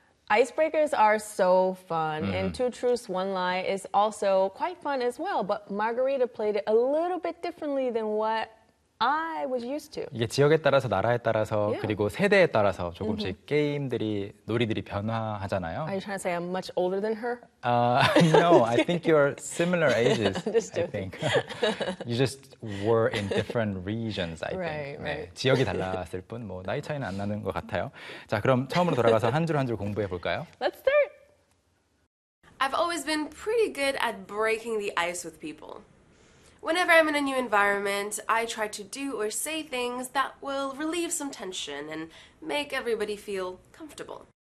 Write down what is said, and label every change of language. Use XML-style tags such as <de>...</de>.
<en>Icebreakers are so fun, and Two Truths, One Lie is also quite fun as well, but Margarita played it a little bit differently than what I was used to.</en> <ko>이게 지역에 따라서, 나라에 따라서, yeah. 그리고 세대에 따라서 조금씩 mm-hmm. 게임들이, 놀이들이 변화하잖아요.</ko> <en>Are you trying to say I'm much older than her? No, I think you're similar ages, I think. You just were in different regions, I think. Right, right. 네,</en> <ko>지역이 달랐을 뿐, 뭐 나이 차이는 안 나는 것 같아요. 자, 그럼 처음으로 돌아가서 한 줄 한 줄 공부해 볼까요?</ko> <en>Let's start! I've always been pretty good at breaking the ice with people. Whenever I'm in a new environment, I try to do or say things that will relieve some tension and make everybody feel comfortable.</en>